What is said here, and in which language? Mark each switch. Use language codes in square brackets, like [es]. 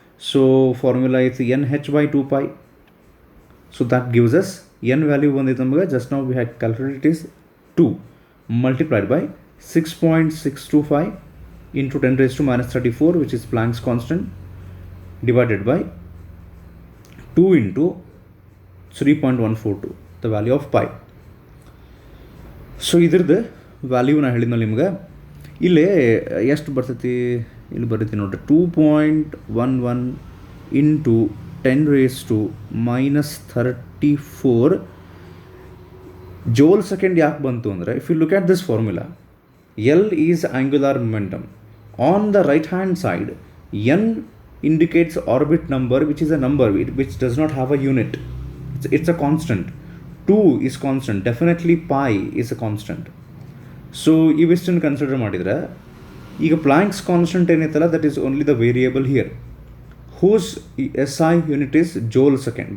[kn] So formula ಇತ್ತು nh/2 pi. So [en] that gives us [kn] n value ಬಂದಿತ್ತು ನಮಗೆ. [en] just [kn] ನಾವು [en] we had calculated is 2 multiplied by 6.625 into 10 raised to minus 34, which is Planck's constant, divided by 2 into 3.142, the value of pi. [kn] So ಇದ್ರದ್ದು value ನಾನು ಹೇಳಿದ್ನಲ್ಲ ನಿಮ್ಗೆ, ಇಲ್ಲೇ ಎಷ್ಟು ಬರ್ತೈತಿ, ಇಲ್ಲಿ ಬರ್ತೈತಿ ನೋಡ್ರಿ 2.11 into 10 raised to minus 34 ಜೋಲ್ second ಯಾಕೆ ಬಂತು ಅಂದರೆ, [en] If you look at this formula, L is angular momentum. On the right hand side, n indicates orbit number, which is a number which does not have a unit. It's a constant. 2 is constant. Definitely pi is a constant. So [kn] ಇವಿಷ್ಟನ್ನು consider ಮಾಡಿದರೆ ಈಗ planks constant ಏನೈತಲ್ಲ, [en] that is only the variable here, whose SI unit is joule second.